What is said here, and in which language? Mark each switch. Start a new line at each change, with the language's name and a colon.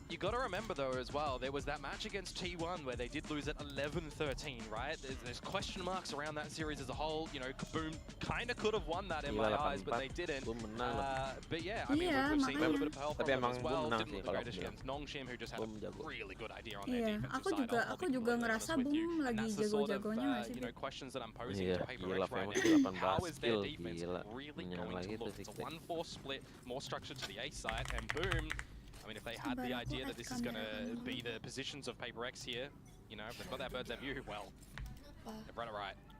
English: You got to remember though as well, there was that match against T1 where they did lose at 11-13, right? There's question marks around that series as a whole. You know, Boom kind of could have won that in my eyes, but they didn't. But yeah, I mean, we've seen a little bit of help from them as well. Didn't look the greatest against 𝘺𝘰𝘬𝘭, who just had a really good idea on their defensive side.
Indonesian: Aku juga ngerasa Boom lagi jago-jagonya nggak sih?
English: You know, questions that I'm posing to PaperX right now. How is their defense really going to look? It's a 1-4 split, more structured to the A side, and Boom. I mean, if they had the idea that this is going to be the positions of PaperX here, you know, if they've got that 𝘧𝘬𝘭𝑚, well, they've run it right.